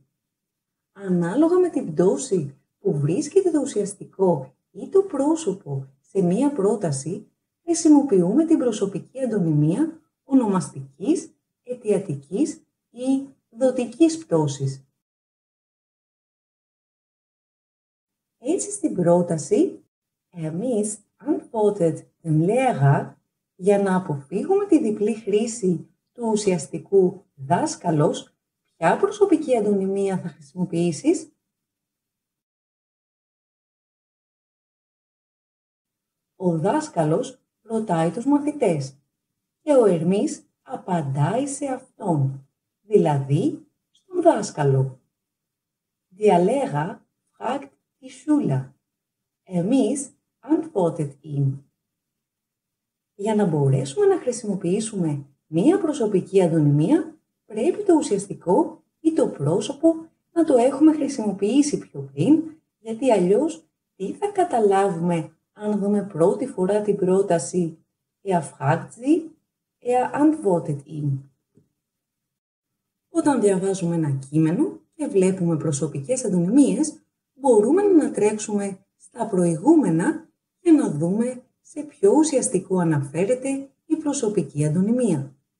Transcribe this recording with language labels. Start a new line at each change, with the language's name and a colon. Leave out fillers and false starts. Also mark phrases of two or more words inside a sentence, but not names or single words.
Greek: Ανάλογα με την πτώση που βρίσκεται το ουσιαστικό ή το πρόσωπο σε μία πρόταση, χρησιμοποιούμε την προσωπική αντωνυμία ονομαστικής, αιτιατικής ή δοτικής πτώσης. Έτσι στην πρόταση «Εμείς
German: antwortet dem Lehrer»,
Greek: για να αποφύγουμε τη διπλή χρήση του ουσιαστικού δάσκαλος, ποια προσωπική αντωνυμία θα χρησιμοποιήσεις? Ο δάσκαλος ρωτάει τους μαθητές και ο Ερμής απαντάει σε αυτόν, δηλαδή στον δάσκαλο.
German: Der Lehrer fragt die Schüler. Εμείς antwortet ihm.
Greek: Για να μπορέσουμε να χρησιμοποιήσουμε μία προσωπική αντωνυμία, πρέπει το ουσιαστικό ή το πρόσωπο να το έχουμε χρησιμοποιήσει πιο πριν, γιατί αλλιώς τι θα καταλάβουμε αν δούμε πρώτη φορά την πρόταση
German: «Er fragt sie», «Er antwortet ihm».
Greek: Όταν διαβάζουμε ένα κείμενο και βλέπουμε προσωπικές αντωνυμίες, μπορούμε να ανατρέξουμε στα προηγούμενα και να δούμε σε ποιο ουσιαστικό αναφέρεται η προσωπική αντωνυμία.